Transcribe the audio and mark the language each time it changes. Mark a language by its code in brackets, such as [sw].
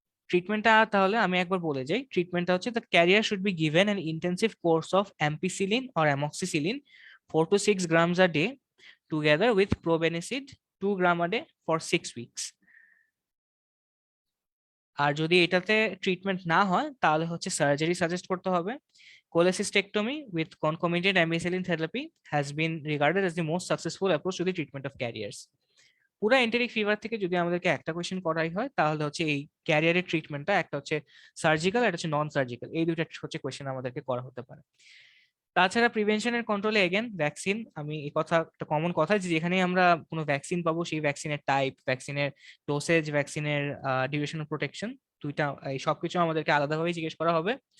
[bn] ট্রিটমেন্টটা তাহলে আমি একবার বলে যাই। ট্রিটমেন্টটা হচ্ছে [en] The carrier should be given an intensive course of ampicillin or amoxicillin 4 to 6 grams a day together with probenecid 2 grams a day for 6 weeks. [bn] আর যদি এটাতে ট্রিটমেন্ট না হয়, তাহলে হচ্ছে সার্জারি সাজেস্ট করতে হবে। [en] cholecystectomy with concomitant ampicillin therapy has been regarded as the most successful approach to the treatment of carriers. [bn] পুরো enteric fever থেকে যদি আমাদেরকে একটা কোয়েশ্চেন করাই হয়, তাহলে হচ্ছে এই ক্যারিয়ারের ট্রিটমেন্টটা একটা হচ্ছে সার্জিক্যাল, একটা হচ্ছে নন সার্জিক্যাল, এই দুইটা হচ্ছে কোয়েশ্চেন আমাদেরকে করা হতে পারে। তাছাড়া প্রিভেনশনের কন্ট্রোলে এগেন ভ্যাকসিন, আমি এই কথা একটা কমন কথা যে যেখানে আমরা কোনো ভ্যাকসিন পাবো, সেই ভ্যাকসিনের টাইপ, ভ্যাকসিনের ডোসেজ, ভ্যাকসিনের ডিউরেশন অফ প্রোটেকশন, দুইটা এই সবকিছু আমাদেরকে আলাদাভাবে জিজ্ঞেস করা হবে।